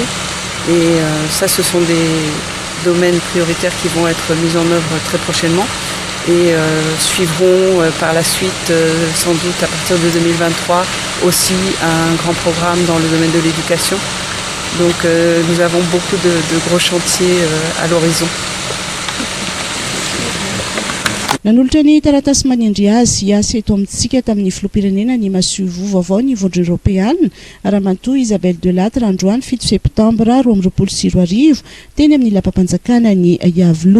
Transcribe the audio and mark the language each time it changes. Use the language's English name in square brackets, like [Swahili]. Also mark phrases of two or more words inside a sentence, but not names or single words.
[French] Et ça, ce sont des domaines prioritaires qui vont être mis en œuvre très prochainement. Et suivront par la suite, sans doute à partir de 2023, aussi un grand programme dans le domaine de l'éducation Donc nous avons beaucoup de gros chantiers à l'horizon. [Malagasy] Nanolotra ny taratasy manindry azy hiasa eto amintsika tamin'ny filoham-pirenena ny masevo vaovao ny vondro Europeana raha mantoa Isabelle Delattre androany 7 septambra 2024 teny amin'ny lapam-panjakana ny Iavoloha.